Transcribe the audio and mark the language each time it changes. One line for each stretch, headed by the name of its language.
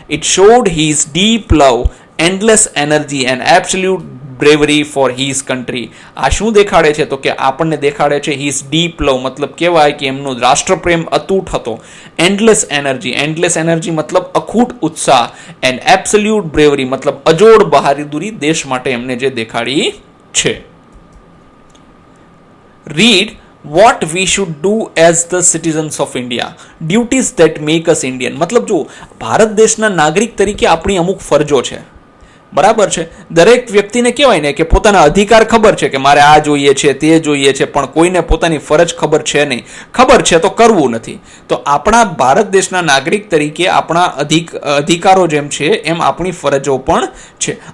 English: It showed his deep love, endless energy and absolute bravery for his country.
Gujarati: આ શું દેખાડે છે? તો કે આપણને દેખાડે છે
English: His deep love.
Gujarati: મતલબ કહેવાય કે એમનો રાષ્ટ્રપ્રેમ અતૂટ હતો.
English: endless energy
Gujarati: મતલબ અખૂટ ઉત્સાહ.
English: and absolute bravery
Gujarati: મતલબ અજોડ બહાદુરી દેશ માટે એમને જે દેખાડી છે.
English: Read what we should do as the citizens of India. Duties that make us Indian.
Gujarati: મતલબ જો ભારત દેશના નાગરિક તરીકે આપણી અમુક ફરજો છે, બરાબર છે. દરેક વ્યક્તિને કહેવાય ને કે પોતાના અધિકાર ખબર છે કે મારે આ જોઈએ છે, તે જોઈએ છે, પણ કોઈને પોતાની ફરજ ખબર છે નહીં. ખબર છે તો કરવું નથી. તો આપણા ભારત દેશના નાગરિક તરીકે આપણા અધિકારો જેમ છે એમ આપણી ફરજો પણ છે.